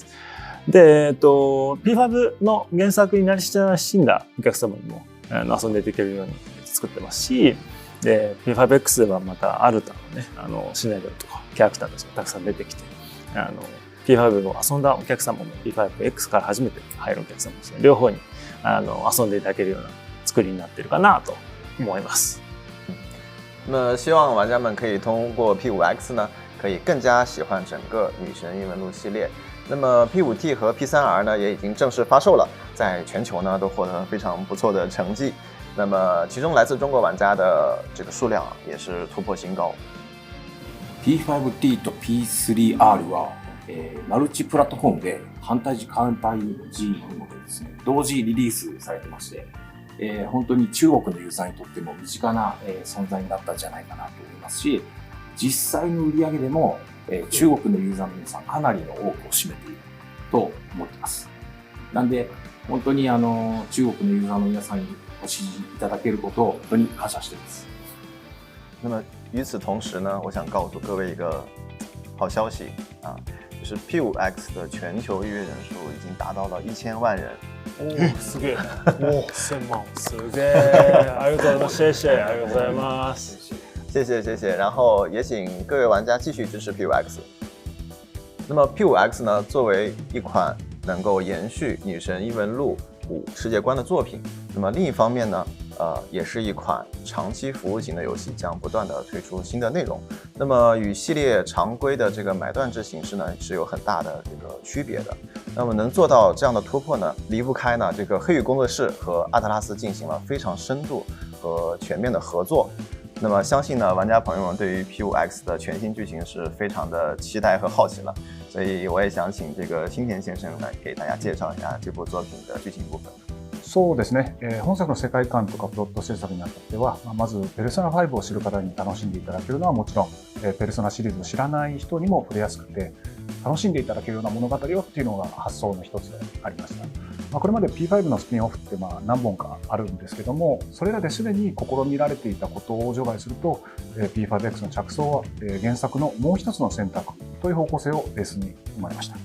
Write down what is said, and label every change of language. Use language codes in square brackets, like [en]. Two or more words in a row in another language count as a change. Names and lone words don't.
[ja] で、P5 の原作に慣れ親しんだお客様にも遊んでいけるように作ってますし、で、P5X ではまたアルタのね、シナリオとかキャラクターたちがたくさん出てきて、P5 を遊んだお客様も P5X から初めて入るお客様もですね、両方に遊んでいただけるような作りになっているかなと思います。 [zh] 那么希望玩家们可以通过 P5X 呢，可以更加喜欢整个女神异闻录系列。那么 P5T 和 P3R 呢也已经正式发售了，在全球呢都获得非常不错的成绩。那么其中来自中国玩家的这个数量也是突破新高。 [ja] P5T と P3R は、マルチプラットフォームで反対時間帯 G のでですね、同時リリースされてまして、本当に中国のユーザーにとっても身近な、存在になったんじゃないかなと思いますし、実際の売り上げでも、中国のユーザーの皆さんかなりの多くを占めていると思っています。なんで本当に中国のユーザーの皆さんにご支持いただけることを本当に感謝しています。 [zh] 那么与此同时呢，我想告诉各位一个好消息啊，就是 P5X 的全球预约人数已经达到了1000万人。 [ja] すげえ。1000万。すげえ。ありがとうございます。 [zh] 谢谢。 [ja] ありがとうございます。 [zh] 谢谢谢谢，然后也请各位玩家继续支持 P5X。那么 P5X 呢，作为一款能够延续《女神异闻录5》世界观的作品，那么另一方面呢，也是一款长期服务型的游戏，将不断的推出新的内容。那么与系列常规的这个买断制形式呢，是有很大的这个区别的。那么能做到这样的突破呢，离不开呢这个黑羽工作室和阿特拉斯进行了非常深度和全面的合作。那么相信呢，玩家朋友们对于 P5X 的全新剧情是非常的期待和好奇了，所以我也想請這個新田先生來給大家介紹一下這部作品的劇情部分。 [ja] そうですね、本作の世界観とかプロット制作にあたっては、まずペルソナ5を知る方に楽しんでいただけるのはもちろん、ペルソナシリーズを知らない人にも触れやすくて楽しんでいただけるような物語をっていうのが発想の一つでありました。これまで P5 のスピンオフって何本かあるんですけども、それらですでに試みられていたことを除外すると P5X の着想は原作のもう一つの選択という方向性をベースに生まれました。